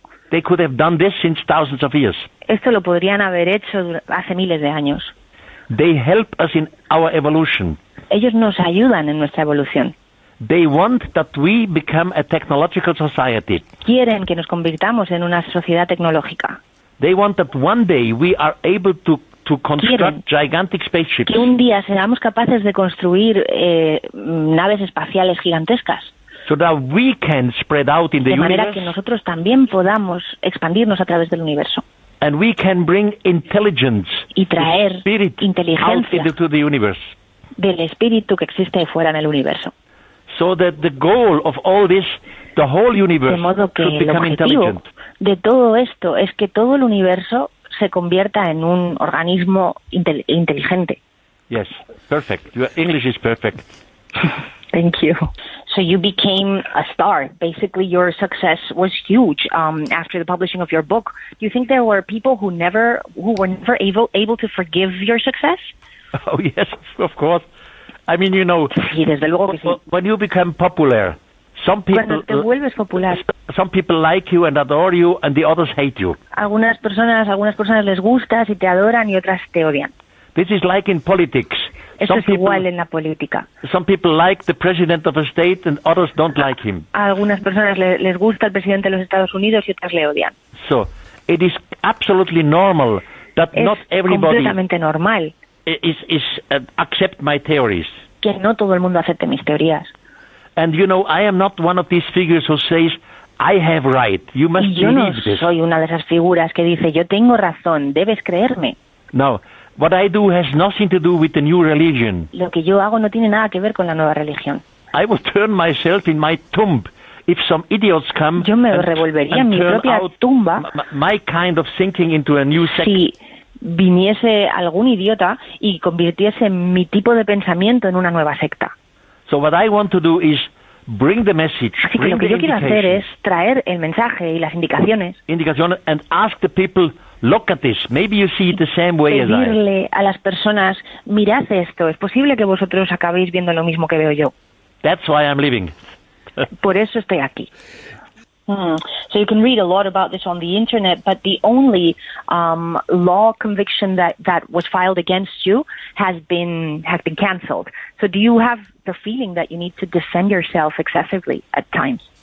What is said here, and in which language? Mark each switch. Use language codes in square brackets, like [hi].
[en] They could have done this since thousands of years. [es] Esto lo podrían haber hecho hace miles de años. [en] They help us in our evolution. [es] Ellos nos ayudan en nuestra evolución. [en] They want that we become a technological society. [es] Quieren que nos convirtamos en una sociedad tecnológica. [en] They want that one day we are able to to construct gigantic spaceships. [es] Que un día seamos capaces de construir naves espaciales gigantescas. [en] So that we can spread out in the universe. [es] De manera que nosotros también podamos expandirnos a través del universo. [en] And we can bring intelligence, [es] y traer [en] spirit [es] inteligencia [en] out into the universe. [es] Del espíritu que existe fuera en el universo. [en] So that the goal of all this, the whole universe, [es] de modo que [en] should become intelligent. [es] De todo esto es que todo el universo se convierta en un organismo inteligente. [en] Yes, perfect. Your English is perfect. Thank you. So you became a star. Basically, your success was huge after the publishing of your book. Do you think there were people who were never able to forgive your success? Oh, yes, of course. I mean, you know, when you become popular, some people like you and adore you, and the others hate you. [es] Algunas personas les gustas y te adoran y otras te odian. [en] This is like in politics. [es] Esto es igual en la política. [en] Some people like the president of a state and others don't like him. [es] Algunas personas les gusta el presidente de los Estados Unidos y otras le odian. [en] So, it is absolutely normal that not everybody [es] completamente normal. [en] Accept my theories. [es] Que no todo el mundo acepte mis teorías. [en] And you know, I am not one of these figures who says I have right. You must believe this. [es] Yo no soy una de esas figuras que dice yo tengo razón, debes creerme. No. [en] What I do has nothing to do with the new religion. [es] Lo que yo hago no tiene nada que ver con la nueva religión. [en] I will turn myself in my tomb if some idiots come. [es] Yo me revolvería en mi propia tumba. [en] My kind of thinking into a new sect. [es] Si viniese algún idiota y convirtiese mi tipo de pensamiento en una nueva secta. [en] So what I want to do is bring the message. [es] Así que lo que yo quiero hacer es traer el mensaje y las indicaciones. [en] Indicaciones and ask the people. Look at this. Maybe you see it the same way as I. [es] Pedirle a las personas, mirad esto. Es posible que vosotros acabéis viendo lo mismo que veo yo. [en] That's why I'm living. [es] Por eso estoy aquí. [en] So you can read a lot about this on the internet, but the only law conviction that was filed against you has been cancelled. So do you have the feeling that you need to defend yourself excessively at times?